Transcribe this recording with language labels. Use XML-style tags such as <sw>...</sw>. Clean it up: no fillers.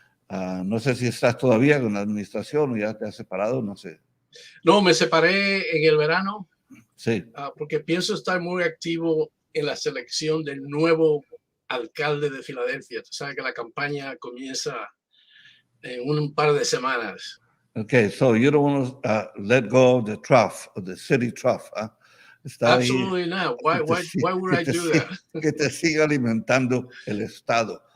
<es>No sé si estás todavía con la administración o ya te has separado, no sé. No, me separé en el verano, Sí. Porque pienso estar muy activo en la selección del nuevo alcalde de Filadelfia. Tú sabes que la campaña comienza en un par de semanas.</es> <en>Okay, so you don't want to let go of the trough, of the city trough.</en> <es>Está</es> <en>Absolutely</en> <es>ahí,</es> <en>not. Why would I do that?</en> <es>Que te siga alimentando el Estado.</es>